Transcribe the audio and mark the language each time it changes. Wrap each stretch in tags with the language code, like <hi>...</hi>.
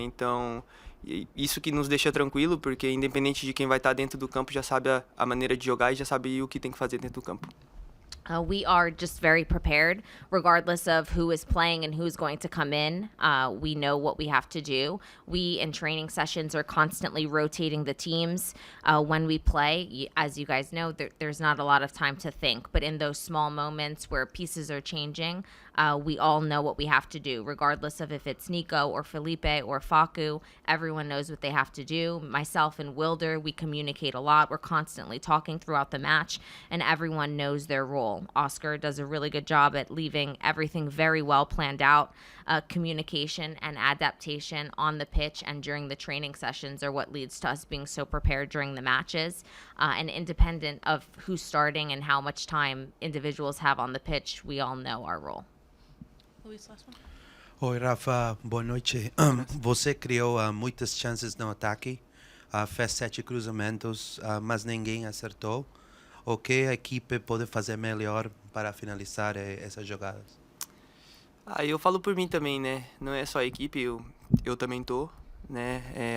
<pt>Então isso que nos deixa tranquilo, porque independente de quem vai estar dentro do campo, já sabe a maneira de jogar e já sabe o que tem que fazer dentro do campo.</pt> <en>We are just very prepared, regardless of who is playing and who's going to come in. We know what we have to do. We, in training sessions, are constantly rotating the teams. When we play, as you guys know, there's not a lot of time to think. But in those small moments where pieces are changing, we all know what we have to do, regardless of if it's Nico or Felipe or Facu. Everyone knows what they have to do. Myself and Wilder, we communicate a lot. We're constantly talking throughout the match, and everyone knows their role. goal. Oscar does a really good job at leaving everything very well planned out. Communication and adaptation on the pitch and during the training sessions are what leads to us being so prepared during the matches. And independent of who's starting and how much time individuals have on the pitch, we all know our role. Luis, last one.</en> <pt>Oi, Rafa, boa noite. Você criou muitas chances no ataque, fez 7 cruzamentos, mas ninguém acertou. O que a equipe pode fazer melhor para finalizar essas jogadas? Eu falo por mim também, né? Não é só a equipe, eu também tô, né?</pt>